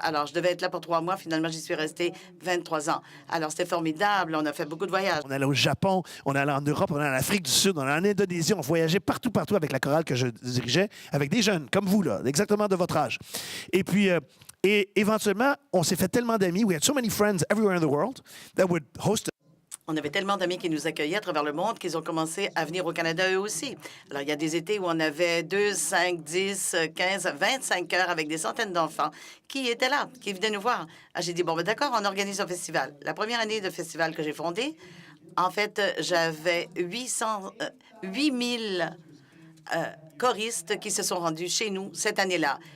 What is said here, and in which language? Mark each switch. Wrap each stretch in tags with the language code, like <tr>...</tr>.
<fr>Alors, je devais être là pour 3 mois. Finalement, j'y suis restée 23 ans. Alors, c'était formidable. On a fait beaucoup de voyages. On allait au Japon, on allait en Europe, on allait en Afrique du Sud, on allait en Indonésie. On voyageait partout avec la chorale que je dirigeais, avec des jeunes comme vous, là, exactement de votre âge. Et puis, et éventuellement, on s'est fait tellement d'amis.</fr> <en>We had so many friends everywhere in the world that would host.</en> <fr>On avait tellement d'amis qui nous accueillaient à travers le monde qu'ils ont commencé à venir au Canada eux aussi. Alors, il y a des étés où on avait 2, 5, 10, 15, 25 heures avec des centaines d'enfants qui étaient là, qui venaient nous voir. Alors, j'ai dit, bon, ben, d'accord, on organise un festival. La première année de festival que j'ai fondé, en fait, j'avais 8000 choristes qui se sont rendus chez nous cette année-là.</fr>